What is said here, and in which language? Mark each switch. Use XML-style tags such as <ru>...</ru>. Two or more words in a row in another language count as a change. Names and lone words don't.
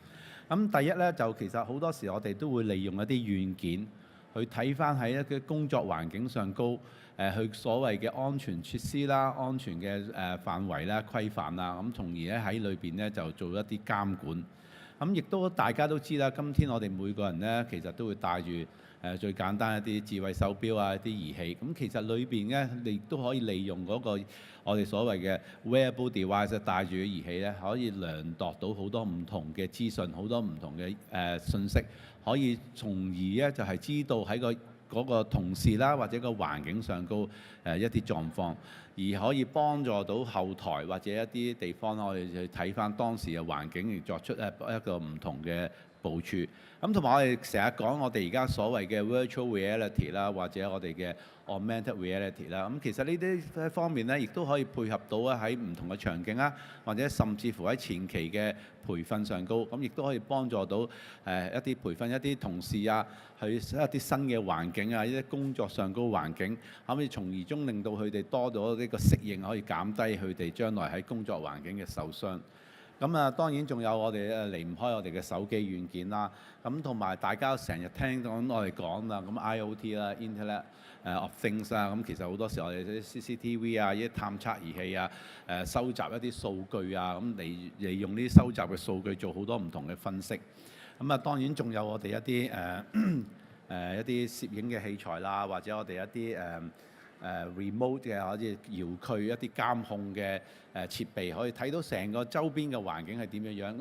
<yue>咁第一呢，就其實好多時我哋都會利用一啲軟件去睇翻喺一啲工作環境上高去所謂嘅安全設施啦、安全嘅範圍啦、規範啦，咁從而咧喺裏邊呢，就做一啲監管。咁亦都大家都知啦，今天我哋每個人呢，其實都會帶住最簡單一啲智慧手錶啊、一啲儀器。咁其實裏邊呢，你都可以利用嗰個我哋所謂嘅</yue> <en>wearable device</en> <yue>帶住嘅儀器呢，可以量度到好多唔同嘅資訊、好多唔同嘅信息，可以從而呢就係知道喺嗰個同事啦，或者個環境上高一啲狀況，而可以幫助到後台或者一啲地方，我哋去睇翻當時嘅環境而作出一個唔同嘅部署。咁同埋我哋成日講我哋而家所謂嘅</yue> <en>virtual reality</en> <yue>啦，或者我哋嘅</yue> <en>augmented reality</en> <yue>啦，咁其實呢啲方面咧，亦都可以配合到喺唔同嘅場景啦，或者甚至乎喺前期嘅培訓上高，咁亦都可以幫助到一啲培訓一啲同事啊，去一啲新嘅環境啊，一啲工作上高環境，可以從而中令到佢哋多咗呢個適應，可以減低佢哋將來喺工作環境嘅受傷。咁當然仲有我哋離唔開我哋嘅手機軟件啦。咁同埋大家成日聽到我哋講啦，咁 IoT 啦、</yue> <en>Internet of Things</en> <yue>啦，咁其實好多時我哋啲 CCTV 啊、一啲探測儀器啊、收集一啲數據啊，咁利用呢啲收集嘅數據做好多唔同嘅分析。咁當然仲有我哋一啲一啲攝影嘅器材啦，或者我哋一啲remote 嘅可以遙距一啲監控嘅設備，可以睇到成個周邊嘅環境係點樣樣。</yue>